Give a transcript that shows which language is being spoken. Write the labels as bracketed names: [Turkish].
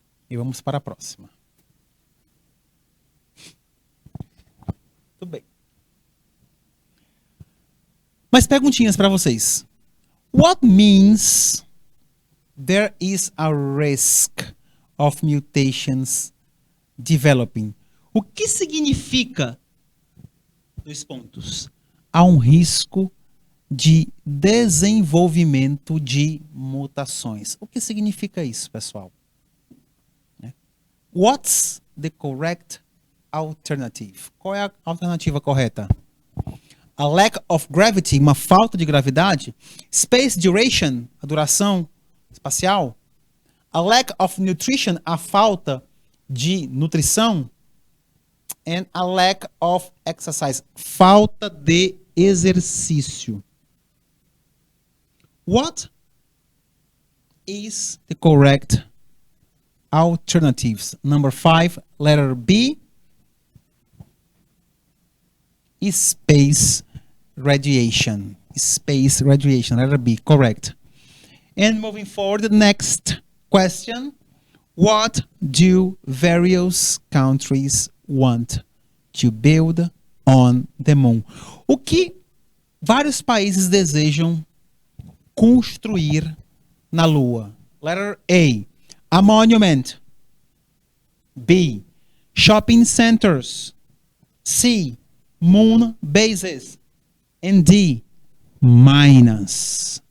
[Portuguese] E vamos para a próxima. Tudo bem. Mas perguntinhas para vocês. [English] What means there is a risk of mutations developing? [Portuguese] O que significa, 2 pontos, há um risco de desenvolvimento de mutações? O que significa isso, pessoal? [English] What's the correct alternative? [Portuguese] Qual é a alternativa correta? [English] A lack of gravity, [Portuguese] uma falta de gravidade. [English] Space duration, [Portuguese] a duração espacial. [English] A lack of nutrition, [Portuguese] a falta de nutrição. [English] And a lack of exercise, [Portuguese] falta de exercício. [English] What is the correct alternatives? Number 5, letter B. Space radiation. Space radiation, letter B, correct. And moving forward, the next question. What do various countries want to build on the moon? [Portuguese] O que vários países desejam construir na Lua? [English] Letter A monument. B, shopping centers. C, moon bases. And D, mines.